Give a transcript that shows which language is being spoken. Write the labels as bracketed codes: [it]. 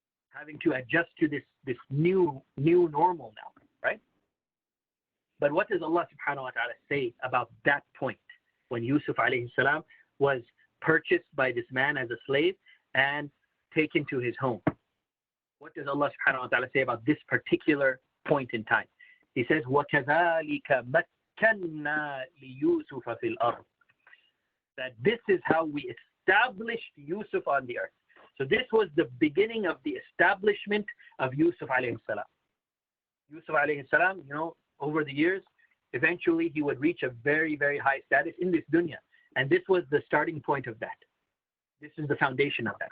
[en] Having to adjust to this new normal now, right? But what does Allah subhanahu wa ta'ala say about that point when Yusuf alayhi salam was purchased by this man as a slave and taken to his home? What does Allah subhanahu wa ta'ala say about this particular point in time? He says, [ar] وَكَذَلِكَ مَكَّنَّا لِيُوسُفَ فِي الْأَرْضِ. [en] That this is how we established Yusuf on the earth. So this was the beginning of the establishment of Yusuf alayhi salam. Yusuf alayhi salam, over the years, eventually he would reach a very, very high status in this dunya. And this was the starting point of that. This is the foundation of that.